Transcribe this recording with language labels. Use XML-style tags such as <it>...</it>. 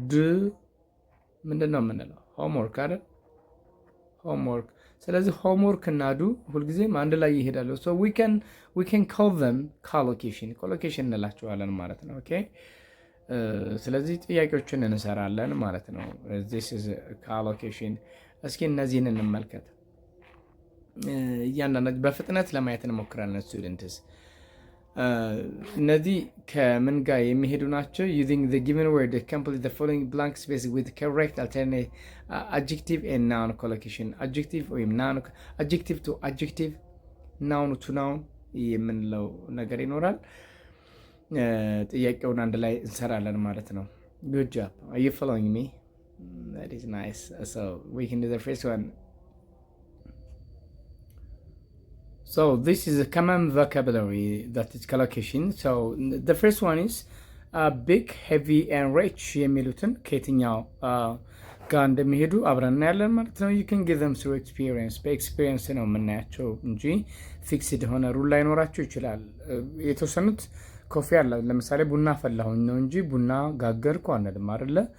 <am>ዱ ምንድን ነው የምንለው? ሆምወርክ አይደል? ሆምወርክ። ስለዚህ ሆምወርክ እና ዱ ሁልጊዜም አንድ ላይ ይሄዳሉ። ሶ</am> <en>we can call them collocation</en> <am>እንላቸዋለን ማለት ነው። ኦኬ ስለዚህ ጥያቄዎችን እንሰራለን ማለት ነው።</am> <en>this is collocation።</en> <am>እስኪ እነዚህን እንመልከት። እያንዳንዳቸው በፍጥነት ለማየት እንሞክራለን ስቱደንትስ። እነዚህ ከምን ጋር የሚሄዱ ናቸው?</am> <en>using the given word complete the following blank space with correct alternate adjective and noun collocation።</en> <am>adjective ወይም noun</am> <en>adjective to adjective noun to noun</en> <am>የምንለው ነገር ይኖራል። ጥያቄውን አንድ ላይ እንሰራለን ማለት ነው።</am> <en>good job, are you following me? That is nice. So we can do the first one. So this is a common vocabulary that is collocation. So the first one is big, heavy and rich</en> <am>የሚሉትን ከየትኛው ጋር እንደሚሄዱ አብረን እናያለን ማለት ነው።</am> <en>you can give them through experience</en> <am>በኤክስፒሪየንስ ነው የምናያቸው እንጂ ፊክስድ ሆነ ሩል ላይኖራቸው ይችላል። የተወሰኑት ኮፊ አለ። ለምሳሌ ቡና ፈላሁኝ ነው እንጂ ቡና ጋገርኩ አንልም አይደለ?</am>